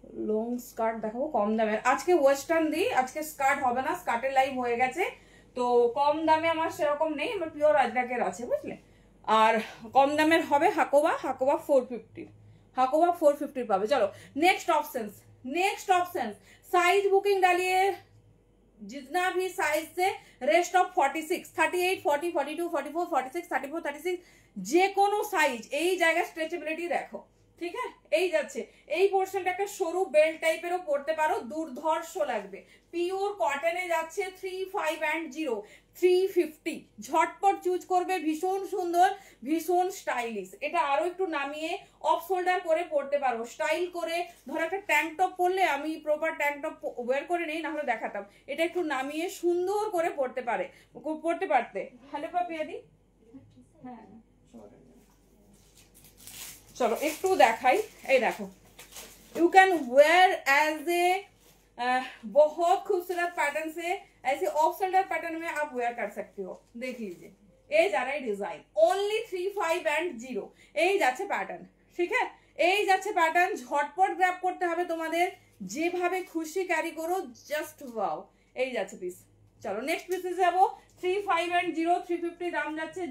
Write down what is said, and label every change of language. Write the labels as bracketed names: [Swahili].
[Bangla] Long skirt দেখাবো কম দামের। আজকে ওয়েস্টার্ন দিই, আজকে স্কার্ট হবে না, স্কার্টের লাইভ হয়ে গেছে। তো কম দামে আমার সেরকম নেই, আমার পিওর আজরাকের আছে, বুঝলে। আর কম দামের হবে হাকোবা, হাকোবা 450, হাকোবা 450 পাবে। চলো [Hindi] next options, next options. Size booking डालिए जितना भी साइज से, रेस्ट ऑफ 46, 38, 40, 42, 44, 46, 34, 36 [Bangla] যে কোনো সাইজ। এই জায়গা স্ট্রেচেবিলিটি দেখো, ঠিক আছে। এই যাচ্ছে, এই পোর্শনটা একটা সরু বেল্ট টাইপেরও পড়তে পারো, দুর্ধর্ষ লাগবে। পিওর কটনে যাচ্ছে 35 and 0, 350। ঝটপট চুজ করবে, ভীষণ সুন্দর, ভীষণ স্টাইলিশ। এটা আরো একটু নামিয়ে অফ শোল্ডার করে পড়তে পারো, স্টাইল করে। ধরো একটা ট্যাঙ্ক টপ পরলে, আমি প্রপার ট্যাঙ্ক টপ ওয়্যার করে নেই, না হলে দেখাতাম। এটা একটু নামিয়ে সুন্দর করে পড়তে পারতে। হ্যালো পাপিয়াদি, হ্যাঁ चलो একটু দেখাই। এই দেখো, [Hindi] you can wear as a बहुत खूबसूरत पैटर्न से, ऐसे ऑफ शोल्डर पैटर्न में आप वेयर कर सकते हो। देख लीजिए [Bangla] এই যারা ডিজাইন, অনলি 35 and 0 এই যাচ্ছে প্যাটার্ন, ঠিক আছে। এই যাচ্ছে প্যাটার্ন, ঝটপট গ্র্যাব করতে হবে তোমাদের, যেভাবে খুশি ক্যারি করো, জাস্ট ওয়াও। এই যাচ্ছে পিস। চলো নেক্সট পিসে যাবো। 35 and 0, 350 দাম যাচ্ছে।